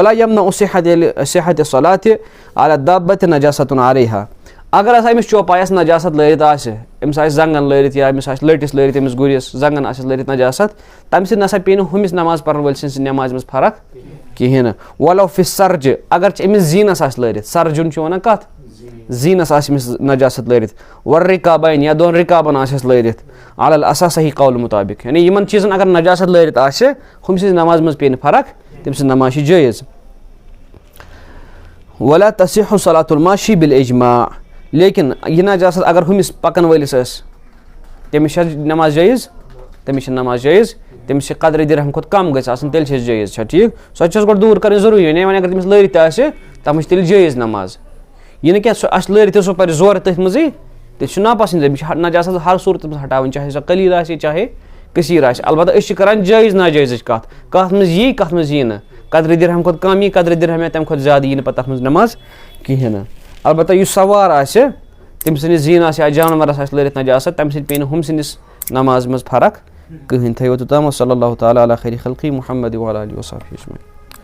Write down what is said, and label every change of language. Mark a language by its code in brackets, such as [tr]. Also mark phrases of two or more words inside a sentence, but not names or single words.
[ar] ولا یمنع صحت الصلاۃ علی الدابۃ نجاست علیہا, [ks] اگر ہسا أمِس چوپایس نجاست لٲرِتھ آسہِ, أمِس آسہِ زنٛگن لٲرِتھ یا أمِس آسہِ لٔٹِس لٲرِتھ, أمِس گُرِس زنٛگن آسٮ۪س لٲرِتھ نجاست, تمہِ سۭتۍ نسا پیٚیہِ نہٕ ہُمِس نماز پرن وٲلۍ سٕنٛزِ نمازِ منٛز فرق کِہینۍ نہٕ. [ar] ولو فی سرجہِ, [ks] اگر چھِ أمِس زیٖنس آسہِ لٲرِتھ, سرجُن چھُ ونان کتھ, زیٖنَس آسہِ أمِس نجاست لٲرِتھ ورِکابین یا دۄن رِکابن آسٮ۪س لٲرِتھ [ar] علی الاسا [ks] صحیح قول مُطابق یعنی یِمن چیٖزن اگر نجاست لٲرِتھ آسہِ ہُمہِ سٕنٛزِ نمازِ منٛز پیٚیہِ نہٕ فرق تٔمۍ سٕنٛز نماز چھِ جٲیز ولا [ar] تصح صلاۃ الماشی بالاجماع [ks] لیکن یہِ نجاست اگر ہُمِس پکن وٲلِس ٲس تٔمِس چھا نماز جٲیز تٔمِس چھِ نماز جٲیز تٔمِس چھِ قدرِ دِرہم کھۄتہٕ کم گژھِ آسٕنۍ تیٚلہِ چھِ جٲیز چھا ٹھیٖک سۄ تہِ چھَس گۄڈٕ دوٗر کَرٕنۍ ضروٗری یعنی وۄنۍ اگر تٔمِس لٲرِتھ تہِ آسہِ تَتھ منٛز چھِ تیٚلہِ جٲیز نماز یہِ نہٕ کینٛہہ سُہ آسہِ لٲرِتھ سُہ پَرِ زورٕ تٔتھۍ منٛزٕے تیٚلہِ چھُ ناپسنٛد أمِس چھِ نجاست ہر صوٗرتس منٛز ہٹاوٕنۍ چاہے سۄ قلیٖل آسہِ چاہے کثیٖر آسہِ البتہ أسۍ چھِ کران جٲیز ناجٲیزٕچ کَتھ منٛز یی کَتھ منٛز یی نہٕ قدرِ دِرہم کھۄتہٕ کم یی قدرِ دِرہم یا تَمہِ کھۄتہٕ زیادٕ یی نہٕ پَتہٕ تَتھ منٛز نماز کِہیٖنۍ نہٕ البتہ یُس سوار آسہِ تٔمۍ سٕنٛدِس زیٖن آسہِ یا جانورس آسہِ لٲرِتھ نجاست تَمہِ سۭتۍ پیٚیہِ نہٕ ہُم سٕنٛدِس نماز منٛز فرق کٕہٕنۍ تھٲیِو توٚتام [ar] صلی اللہ تعالیٰ علی خیرِ خلقی محمد وعلی آلہ وصحبہ اجمعین